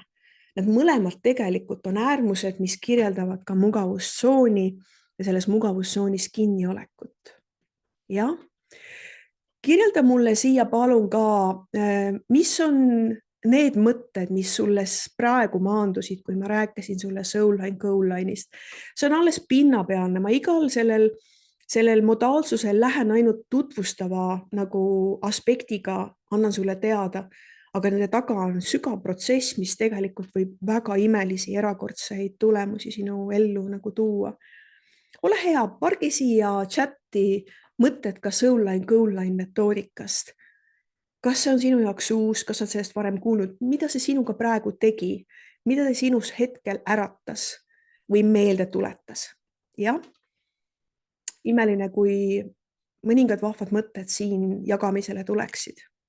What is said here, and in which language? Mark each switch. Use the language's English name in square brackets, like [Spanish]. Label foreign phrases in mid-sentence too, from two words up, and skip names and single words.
[Estonian] Need mõlemad tegelikult on äärmused, mis kirjeldavad ka mugavustsooni ja selles mugavustsoonis kinniolekut. Ja kirjelda mulle siia palun ka, mis on need mõtted, mis sulle praegu maandusid, kui ma rääkisin sulle [English] soul line, goal line'ist. [Estonian] See on alles pinnapealne. Ma igal sellel modaalsusel lähen ainult tutvustava nagu aspektiga, annan sulle teada, aga nende taga on sügav protsess, mis tegelikult võib väga imelisi erakordseid tulemusi sinu ellu nagu tuua. Ole hea, pargi siia chatti mõtted ka [English] soul line, goal line [Estonian] metoodikast. Kas see on sinu jaoks uus, kas sa oled sellest varem kuulnud, mida see sinuga praegu tegi, mida see sinus hetkel äratas või meelde tuletas? Jah, imeline, kui mõningad vahvad mõtted siin jagamisele tuleksid.